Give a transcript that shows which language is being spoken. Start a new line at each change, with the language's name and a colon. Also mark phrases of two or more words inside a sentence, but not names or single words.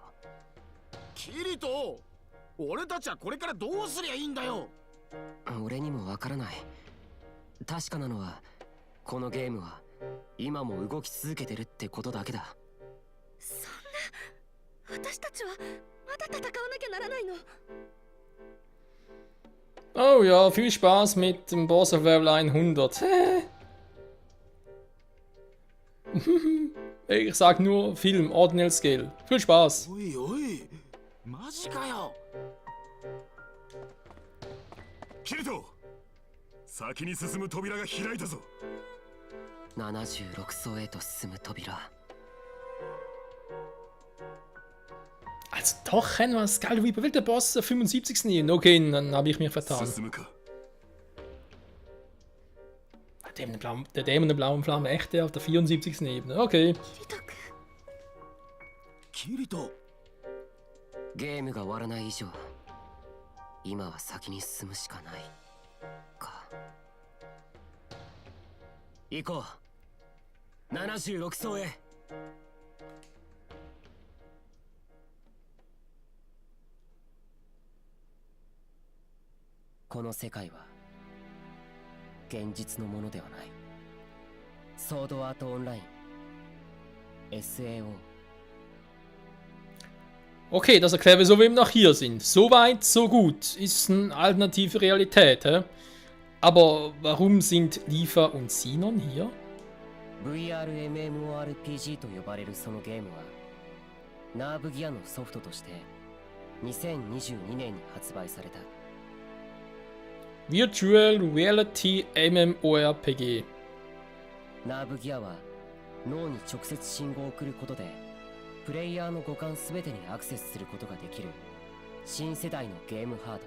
Japanese: キリト俺たちはこれからどうすりゃいいんだよ俺にもわからない。確かなのは、このゲームは今も動き続けてるってことだけだ。そんな、私たちはまだ戦わなきゃならないの。
German: Oh ja, viel Spaß mit dem
English: Boss of Level 100.
German: Ich sag nur Film, Ordinal Scale. Viel Spaß.
Japanese: おいおいマジかよキリト先に進む扉が開いたぞ 76層へと進む扉。
German: Also doch, kennen wir das geil, wie will der Boss 75 nehmen? Okay, dann habe ich mich vertan.
Japanese: 進むか
German: Der Dämon der blauen Flamme, echt der auf der 74. Ebene. Okay.
Japanese: キリトゲームが終わらない以上、今は先に進むしかないか。行こう。76層へ。この世界は現実のものではない。ソードアートオンライン SAO.
German: Okay, das erklärt, wieso wir eben noch hier sind. So weit, so gut. Ist eine alternative Realität, hä? Aber warum sind Lifa und Sinon hier?
Japanese: VRMMORPG と呼ばれるそのゲームは、ナーブギアのソフトとして2022年に発売された。
English: Virtual Reality MMORPG.
Japanese: ナーブギアは脳に直接信号を送ることでプレイヤーの五感すべてにアクセスすることができる新世代のゲームハード。